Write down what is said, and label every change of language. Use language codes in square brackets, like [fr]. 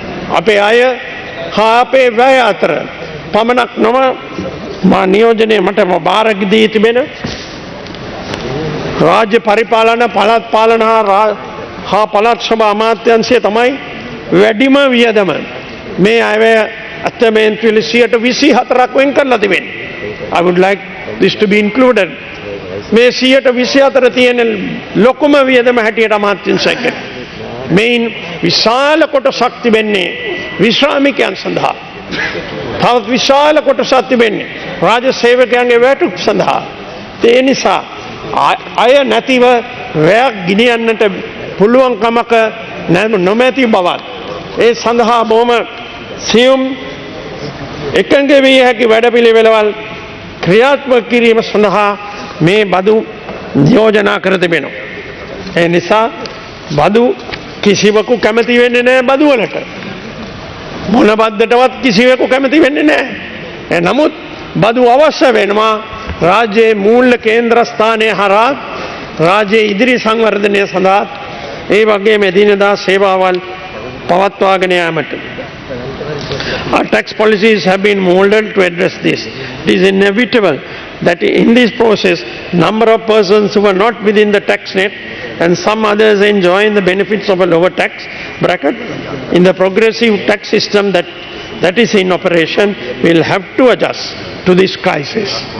[si] අපේ අය හා අපේ වැය අතර පමණක් නොව මා නියෝජනය මට බාර දී තිබෙන රාජ්‍ය පරිපාලන පළාත් පාලන හා පළාත් සභා අමාත්‍යාංශය තමයි වැඩිම වියදම මේ අයවැය අත්‍යමේන්තුවේ 24% වෙන් කරලා තිබෙන්නේ. [en] I would like this to be included. [si] මේ 24% තියෙන ලොකුම වියදම හැටියට අමාත්‍යාංශයක මේන් විශාල කොටසක් තිබෙන්නේ විශ්‍රාමිකයන් සඳහා. තවත් විශාල කොටසක් තිබෙන්නේ රාජ්‍ය සේවකයන්ගේ වැටුප් සඳහා. ඒ නිසා අය නැතිව වැයක් ගෙනියන්නට පුළුවන් කමක නොමැති බවත් ඒ සඳහා බොහොම සියුම් එකඟ විය හැකි වැඩපිළිවෙළවල් ක්‍රියාත්මක කිරීම සඳහා මේ බදු යෝජනා කර තිබෙනවා. ඒ නිසා බදු කිසිවකු කැමති වෙන්නේ නැහැ බදු වලට. මොන බද්දටවත් කිසිවෙකු කැමති වෙන්නේ නැහැ. නමුත් බදු අවශ්‍ය වෙනවා රාජ්‍යයේ මූල්‍ය කේන්ද්‍රස්ථානයේ හරහා රාජ්‍යයේ ඉදිරි සංවර්ධනය සඳහා ඒ වගේම එදිනෙදා සේවාවල් පවත්වාගෙන යාමට. [en] Our tax policies have been molded to address this. It is inevitable that in this process, number of persons who are not within the tax net and some others enjoying the benefits of a lower tax bracket in the progressive tax system that is in operation will have to adjust to this crisis.